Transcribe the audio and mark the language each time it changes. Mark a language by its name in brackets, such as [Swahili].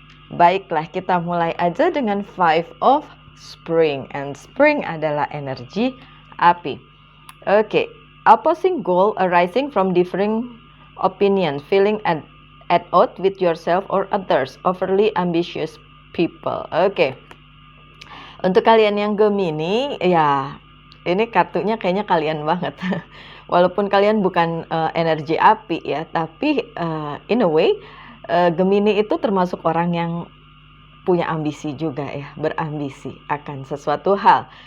[Indonesian] Baiklah, kita mulai aja dengan 5 of Spring. And Spring adalah energi api. [English] Okay, opposing goal arising from differing opinion, feeling at odds with yourself or others, overly ambitious people. Okay. [Indonesian] Untuk kalian yang Gemini, ya ini kartunya kayaknya kalian banget. Walaupun kalian bukan energi api ya, tapi in a way Gemini itu termasuk orang yang punya ambisi juga ya, berambisi akan sesuatu hal.